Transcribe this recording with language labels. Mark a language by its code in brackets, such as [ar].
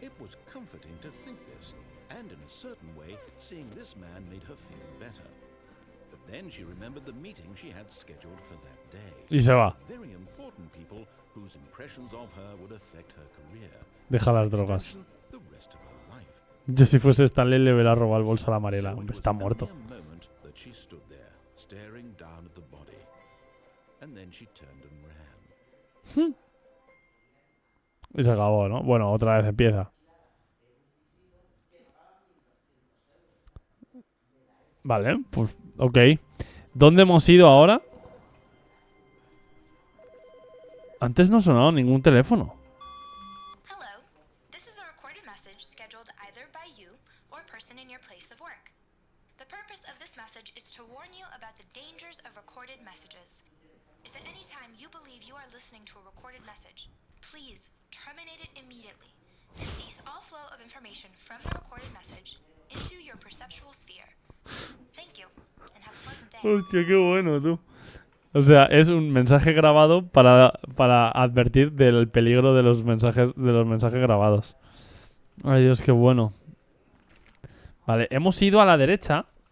[en] It was comforting to think this, and in a certain way, seeing this man made her feel better. But then she remembered the meeting she had scheduled for that day. [es] Y se va. [en] Very important people whose impressions of her would affect her career. [es] Deja las drogas. [en] The rest of her life. [es] Yo si fuese Stanley le hubiera robado el bolso a la Mariela. [en] So it was [es] Está [en] only [es] muerto. [en] a moment that she stood there, staring down at the body. And then she turned and ran. [es] Y se acabó, ¿no? Bueno, otra vez empieza. Vale, pues ok. ¿Dónde hemos ido ahora? Antes no ha sonado ningún teléfono. [en] Hello. This is a recorded message scheduled either by you or a person in your place of work. The purpose of this message is to warn you about the dangers of recorded messages. If at any time you believe you are listening to a recorded message, please terminate it immediately and cease all flow of information from the recorded message into your perceptual sphere. Thank you and have a pleasant day. [es] Hostia, qué bueno, tú. O sea, es un mensaje grabado para advertir del peligro de los mensajes grabados. Ay, Dios, qué bueno. Vale, hemos ido a la derecha.